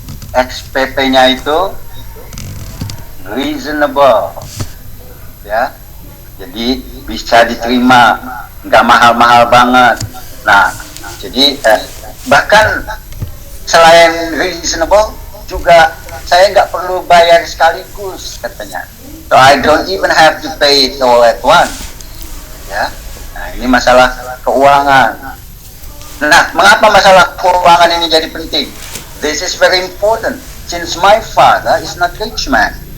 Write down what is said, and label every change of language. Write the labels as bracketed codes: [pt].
[id] SPP-nya itu reasonable, ya. Jadi bisa diterima, nggak mahal-mahal banget. Nah, jadi bahkan selain reasonable juga saya nggak perlu bayar sekaligus katanya. [en] So I don't even have to pay it all at once. [id] Ya, nah ini masalah keuangan. Nah, mengapa masalah keuangan ini jadi penting? [en] This is very important since my father is not rich man.